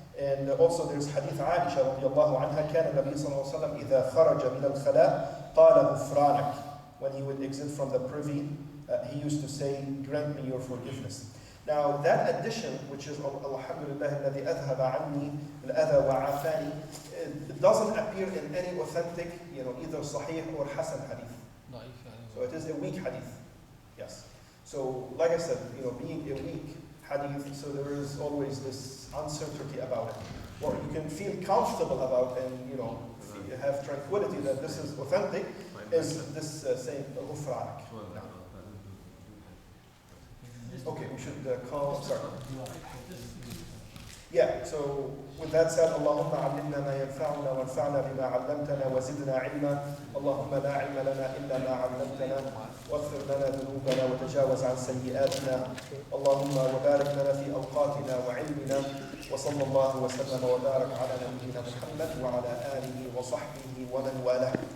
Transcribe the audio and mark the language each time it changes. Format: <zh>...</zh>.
<en>And also there's hadith Aisha radiallahu anha,</en> <ar>كان النبي صلى الله عليه وسلم إذا خرج من الخلاء قال غفرانك.</ar> <en>When he would exit from the privy, he used to say, grant me your forgiveness. Now that addition, which is Alhamdulillah</en> <ar>الذي أذهب عني الأذى وعافاني,</ar> <en>it doesn't appear in any authentic, either Sahih or Hasan hadith. So it is a weak hadith. Yes. So like I said, being a weak hadith, so there is always this uncertainty about it. Or you can feel comfortable about and have tranquility that this is authentic, is this saying غفرانك. Okay, we should call, sorry. Yeah, so with that said,</en> <ar>اللهم علمنا ما ينفعنا وانفعنا بما علمتنا وزدنا علما. اللهم لا علم لنا إلا ما علمتنا واغفر لنا ذنوبنا وتجاوز عن سيئاتنا. اللهم وبارك لنا في أوقاتنا وعلمنا. وصلى الله وسلم وبارك على نبينا محمد وعلى آله وصحبه ومن والاه.</ar>